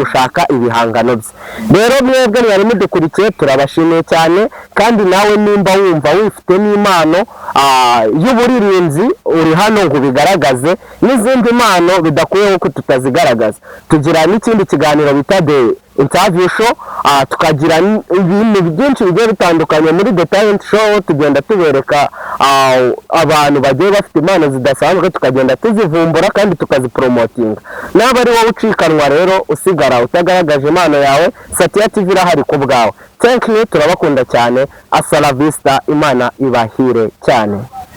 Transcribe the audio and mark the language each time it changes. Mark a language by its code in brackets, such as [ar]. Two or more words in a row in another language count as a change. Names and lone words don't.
[rw] gushaka ibihangano bye rero mwebwe mwari mudukurikiye turabashimiye cyane kandi nawe nimba wumva wifite n'impano y'uburirinzi uri hano ngo bigaragaze n'izindi mpano bidakuyeho ko tutazigaragaza tugira n'ikindi kiganiro bita [en] the interview show [rw] tukagira ibintu byinshi bigiye bitandukanye muri [en] the talent show [rw] tugenda tubereka abantu bagiye bafite impano zidasanzwe tukagenda tuzivumbura kandi tukazipromotinga naba ari wowe ucikanwa rero usigara utagaragaje impano yawe Satya TV irahari ku bwawe [en] thank you [rw] turabakunda cyane [es] asala vista [rw] imana ibahire cyane